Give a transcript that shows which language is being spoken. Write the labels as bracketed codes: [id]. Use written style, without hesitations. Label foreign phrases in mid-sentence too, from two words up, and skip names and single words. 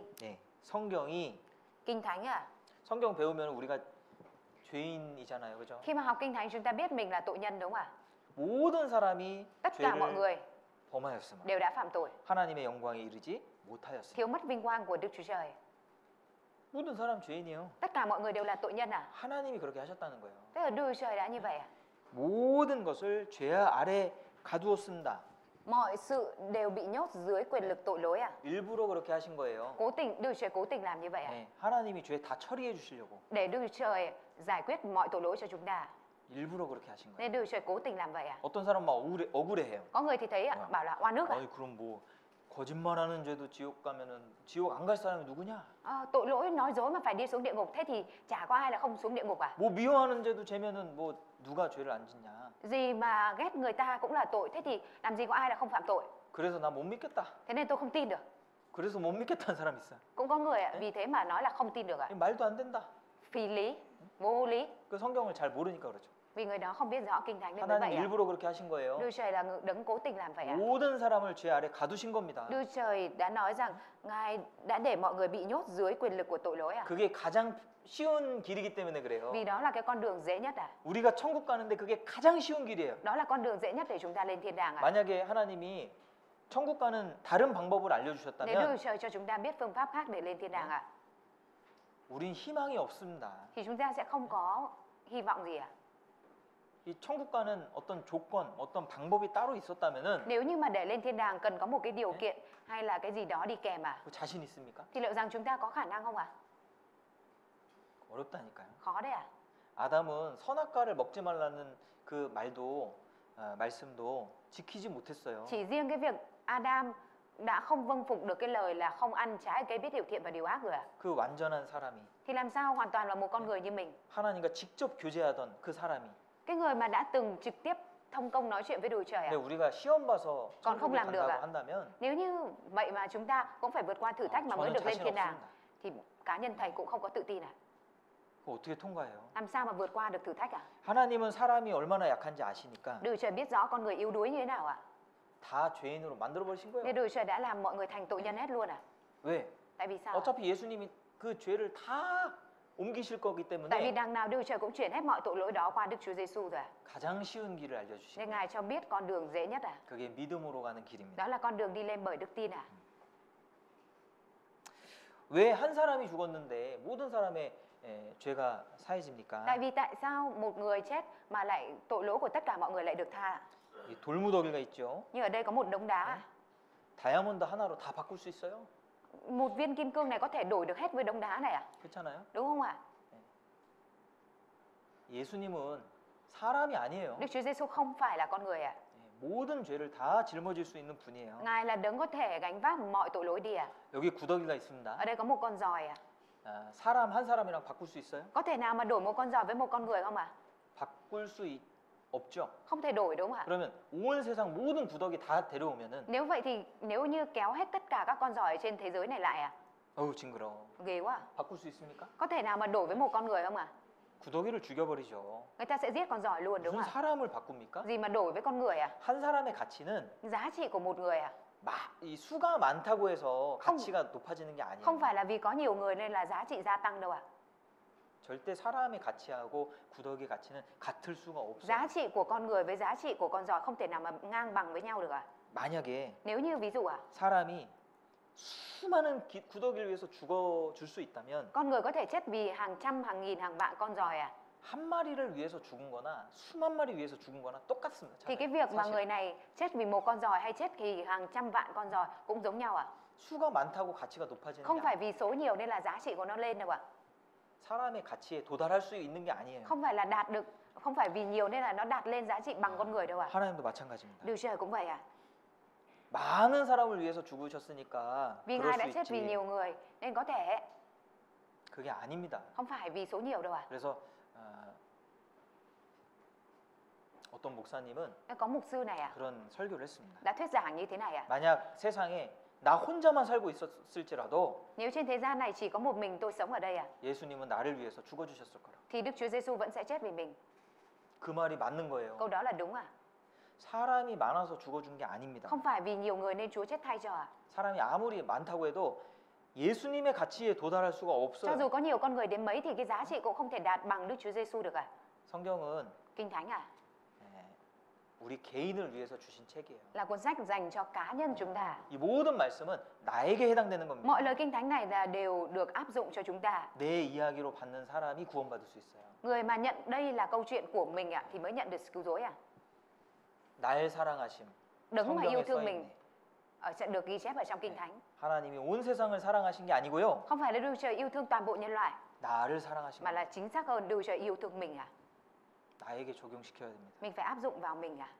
[ko] 예, 성경이 [vi] Kinh Thánh à? [ko] 성경 배우면 우리가 죄인이잖아요, 그죠? [vi] Khi mà học Kinh Thánh chúng ta biết mình là tội nhân đúng không ạ? [ko] 모든 사람이 [vi] Tất cả mọi [ko] 죄를 [vi] người [ko] 범하였으므로 [vi] đều đã phạm tội, [ko] 하나님의 영광에 이르지 못하였으니 [vi] thiếu mất vinh quang của Đức Chúa Trời. [ko] 모든 사람 죄인이에요. [vi] Tất cả mọi người đều là tội nhân à? [ko] 하나님이 그렇게 하셨다는 거예요. [vi] Tức là Đức Chúa Trời đã như vậy à? [ko] 모든 것을 죄 아래 가두었습니다. [vi] Mọi sự đều bị nhốt dưới quyền lực tội lỗi à? [ko] 일부러 그렇게 하신 거예요. [vi] Cố tình, Đức Chúa Trời cố tình làm như vậy à? [ko] 네, 하나님이 죄 다 처리해 주시려고 [vi] Để Đức Chúa Trời giải quyết mọi tội lỗi cho chúng ta. [ko] 일부러 그렇게 하신 거예요. [vi] Nên Đức Chúa Trời cố tình làm vậy à? [ko] 어떤 사람 막 억울해해요. [vi] Có người thì thấy bảo là oan ức à? [ko] 아니 그럼 뭐 거짓말하는 죄도 지옥 가면은 지옥 안 갈 사람이 누구냐? [vi] Tội lỗi nói dối mà phải đi xuống địa ngục, thế thì chả có ai là không xuống địa ngục à? [ko] 뭐 미워하는 죄도 재면은 뭐 누가 죄를 안 짓냐? [vi] Gì mà ghét người ta cũng là tội, thế thì làm gì có ai là không phạm tội? [ko] 그래서 나 못 믿겠다. [vi] Thế nên tôi không tin được. [ko] 그래서 못 믿겠다는 사람 있어요. [vi] Cũng có người vì thế mà nói là không tin được à? [ko] 말도 안 된다. [vi] Phi lý, vô lý. [ko] 그 성경을 잘 모르니까 그렇죠. [vi] Vì người đó không biết rõ Kinh Thánh nên mới [ko] 하나님 [vi] vậy à? [ko] 일부러 그렇게 하신 거예요. [vi] Đức Trời là đấng cố tình làm vậy à? [ko] 모든 사람을 죄 아래 가두신 겁니다. [vi] Đức Trời đã nói rằng Ngài đã để mọi người bị nhốt dưới quyền lực của tội lỗi à? [ko] 그게 가장 쉬운 길이기 때문에 그래요. [vi] Vì đó là cái con đường dễ nhất à? [ko] 우리가 천국 가는데 그게 가장 쉬운 길이에요. [vi] Đó là con đường dễ nhất để chúng ta lên thiên đàng à? [ko] 만약에 하나님이 천국 가는 다른 방법을 [vi] Nếu Đức [ko] 알려주셨다면 [vi] Trời cho chúng ta biết phương pháp khác để lên thiên đàng à? [ko] 우린 희망이 없습니다. [vi] Thì chúng ta sẽ không có hy vọng gì ạ? [ko] 이 천국 가는 어떤 조건, 어떤 방법이 따로 있었다면은 [vi] Nếu như mà để lên thiên đàng cần có một cái điều kiện hay là cái gì đó đi kèm [ko] 그 자신 있습니까? [vi] thì liệu rằng chúng ta có khả năng không ạ? [ko] 어렵다니까요. [vi] Khó đấy ạ. [ko] 아담은 선악과를 먹지 말라는 그 말씀도 지키지 못했어요. [vi] Chỉ riêng cái việc Adam đã không vâng phục được cái lời là không ăn trái cây biết điều thiện và điều ác rồi ạ. [ko] 그 완전한 사람이 [vi] Thì làm sao hoàn toàn là một con người như mình? [ko] 하나님과 직접 교제하던 그 사람이. [vi] Cái người mà đã từng trực tiếp thông công nói chuyện với đồi trời [ko] 근데 [vi] ạ. [ko] 우리가 시험 봐서 [vi] còn không [ko] 천국에 [vi] làm được [ko] 간다고 [vi] ạ. [ko] 한다면 [vi] Nếu như vậy mà chúng ta cũng phải vượt qua thử thách mà mới [ko] 저는 [vi] được lên [ko] 자신 [vi] thiên đàng [ko] 없습니다. [vi] thì cá nhân thầy cũng không có tự tin ạ. [ko] 그거 어떻게 통과해요? [vi] Làm sao mà vượt qua được thử thách ạ? [ko] 하나님은 사람이 얼마나 약한지 아시니까 [vi] Đồi trời biết rõ con người yếu đuối như thế nào ạ. [ko] 다 죄인으로 만들어 버리신 [vi] Nên [ko] 거예요. [vi] đồi trời đã làm mọi người thành tội nhân hết luôn ạ. [ko] 왜? [vi] Tại vì sao ạ? [ko] 어차피 예수님이 그 죄를 다 옮기실 거기 [vi] Tại vì [ko] 때문에 [vi] đằng nào đồi trời cũng chuyển hết mọi tội lỗi đó qua Đức Chúa Giêsu rồi ạ. [ko] 가장 쉬운 길을 알려주신 [vi] Nên [ko] 거예요. [vi] Ngài cho biết con đường dễ nhất ạ. [ko] 그게 믿음으로 가는 길입니다. [vi] Đó là con đường đi lên bởi đức tin ạ. [ko] 왜 한 사람이 죽었는데 모든 사람의 죄가 사해집니까? [vi] Tại vì tại sao một người chết mà lại tội lỗi của tất cả mọi người lại được tha ạ? [ko] 이 돌무더기가 있죠. [vi] Như ở đây có một đống đá ạ. [ko] 다이아몬드 하나로 다 바꿀 수 있어요? [vi] Một viên kim cương này có thể đổi được hết với đống đá này ạ. [ko] 그렇잖아요. [vi] Đúng không ạ? [ko] 예수님은 사람이 아니에요. [vi] Đức Chúa Giêsu không phải là con người ạ. [ko] 모든 죄를 다 짊어질 수 있는 분이에요. [vi] Ngài là đấng có thể gánh vác mọi tội lỗi đi ạ. [ko] 여기 구더기가 있습니다. [vi] Ở đây có một con giòi ạ. [ko] 사람 한 사람이랑 바꿀 수 있어요? [vi] Có thể nào mà đổi một con giòi với một con người không ạ? [ko] 바꿀 수 없죠. [vi] Không thể đổi đúng không ạ? [ko] 그러면 온 세상 모든 구더기 다 데려오면은 [vi] Nếu vậy thì nếu như kéo hết tất cả các con giòi trên thế giới này lại ạ, [ko] 어우 징그러워. [vi] ghê quá. [ko] 바꿀 수 있습니까? [vi] Có thể nào mà đổi với một con người không ạ? [ko] 구더기를 죽여버리죠. [vi] Người ta sẽ giết con giòi luôn đúng [ko] 무슨 [vi] không ạ? [ko] 사람을 바꿉니까? [vi] Gì mà đổi với con người ạ? [ko] 한 사람의 가치는 [vi] Giá trị của một người ạ, [ko] 이 수가 많다고 해서 가치가 높아지는 게 아니에요. [vi] không phải là vì có nhiều người nên là giá trị gia tăng đâu ạ. [ko] 절대 사람의 가치하고 구더기의 가치는 같을 수가 없어요. [vi] Giá trị của con người với giá trị của con giòi không thể nào mà ngang bằng với nhau được ạ. [ko] 만약에 [vi] Nếu như ví dụ ạ, [ko] 사람이 수많은 구더기를 위해서 죽어줄 수 있다면 [vi] con người có thể chết vì hàng trăm, hàng nghìn, hàng vạn con giòi ạ, [ko] 한 마리를 위해서 죽은 거나 수만 마리 위해서 죽은 거나 똑같습니다. [vi] thì cái việc mà [ko] 사실. [vi] người này chết vì một con giòi hay chết vì hàng trăm vạn con giòi cũng giống nhau ạ. [ko] 수가 많다고 가치가 높아지는 [vi] Không [ko] 게 [vi] phải vì số nhiều nên là giá trị của nó lên đâu ạ. [ko] 사람의 가치에 도달할 수 있는 게 아니에요. [vi] Không phải là đạt được, không phải vì nhiều nên là nó đạt lên giá trị bằng con người đâu ạ. [ko] 하나님도 마찬가지입니다. [vi] Đức Trời cũng vậy ạ. [ko] 많은 사람을 위해서 죽으셨으니까 [vi] Vì [ko] 그럴 [vi] Ngài đã [ko] 수 [vi] chết vì [ko] 있지. [vi] nhiều người nên có thể, [ko] 그게 아닙니다. [vi] không phải vì số nhiều đâu ạ. [ko] 그래서 어떤 목사님은 [vi] Có mục sư này ạ, [ko] 그런 설교를 했습니다. [vi] đã thuyết giảng như thế này ạ. [ko] 만약 세상에 나 혼자만 살고 있었을지라도 [vi] Nếu trên thế gian này chỉ có một mình tôi sống ở đây ạ, [ko] 예수님은 나를 위해서 죽어주셨을 거라. [vi] thì Đức Chúa Giêsu vẫn sẽ chết vì mình. [ko] 그 말이 맞는 거예요. [vi] Câu đó là đúng ạ. [ko] 사람이 많아서 죽어준 게 아닙니다. [vi] Không phải vì nhiều người nên Chúa chết thay cho ạ. [ko] 사람이 아무리 많다고 해도 예수님의 가치에 도달할 수가 [vi] Cho dù [ko] 없어요. [vi] có nhiều con người đến mấy thì cái giá trị cũng không thể đạt bằng Đức Chúa Giêsu được ạ. [ko] 성경은 [vi] Kinh Thánh ạ, [ko] 우리 개인을 위해서 주신 책이에요. [vi] là cuốn sách dành cho cá nhân chúng ta. [ko] 이 모든 말씀은 나에게 해당되는 겁니다. [vi] Mọi lời Kinh Thánh này là đều được áp dụng cho chúng ta. [ko] 내 이야기로 받는 사람이 구원받을 수 있어요. [vi] Người mà nhận đây là câu chuyện của mình ạ thì mới nhận được sự cứu rỗi ạ. [ko] 날 사랑하심. [vi] Đấng mà yêu [ko] 성경에 [vi] thương [ko] 써 [vi] mình [ko] 있네. [vi] sẽ được ghi chép ở trong Kinh Thánh. [ko] 하나님이 온 세상을 사랑하신 게 아니고요. [vi] Không phải là Đức Trời yêu thương toàn bộ nhân loại [ko] 나를 사랑하신 [vi] mà [ko] 거예요. [vi] là chính xác hơn Đức Trời yêu thương mình ạ. [ko] 나에게 적용시켜야 됩니다. [vi] Mình phải áp dụng vào mình ạ.